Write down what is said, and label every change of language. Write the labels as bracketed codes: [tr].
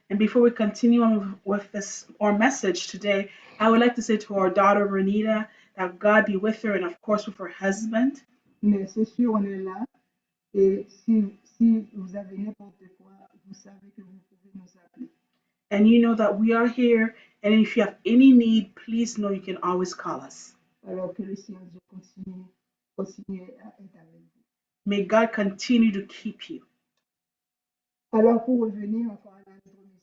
[en] And before we continue on with this our message today, I would like to say to our daughter Renita that God be with her and of course with her husband. [fr] Mais c'est sûr, on est là. Et si vous avez n'importe quoi, vous savez que vous pouvez nous appeler. [en] And you know that we are here. And if you have any need, please know you can always call us. [fr] Alors que le Seigneur Dieu continue à être avec vous. [en] May God continue to keep you. [fr] Alors pour revenir encore à notre message,